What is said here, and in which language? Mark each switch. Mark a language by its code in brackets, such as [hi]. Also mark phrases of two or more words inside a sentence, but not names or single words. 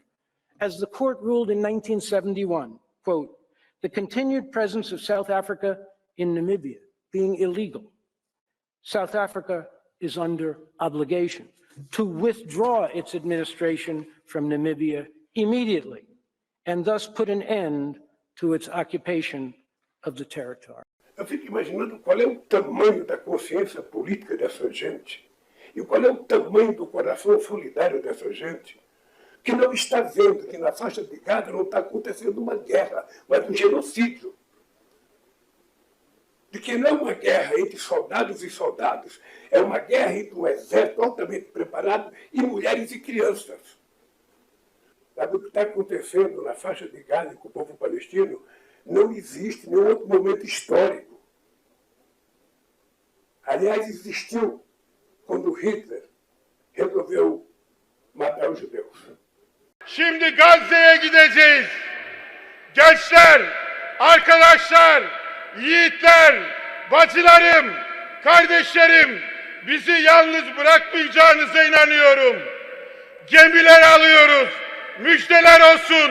[en] As the court ruled in 1971, quote, the continued presence of South Africa in Namibia being illegal, South Africa is under obligation to withdraw its administration from Namibia immediately and thus put an end to its occupation of the territory. [pt] Eu fico imaginando qual é o tamanho da consciência política dessa gente e qual é o tamanho do coração solidário dessa gente, que não está vendo que na faixa de Gaza não está acontecendo uma guerra, mas um genocídio. De que não é uma guerra entre soldados e soldados, é uma guerra entre um exército altamente preparado e mulheres e crianças. Sabe o que está acontecendo na faixa de Gaza com o povo palestino? Não existe nenhum outro momento histórico. Aliás, existiu quando Hitler resolveu matar os judeus. [tr] Şimdi Gazze'ye gideceğiz. Gençler, arkadaşlar, yiğitler, bacılarım, kardeşlerim, bizi yalnız bırakmayacağınıza inanıyorum. Gemiler alıyoruz, müjdeler olsun.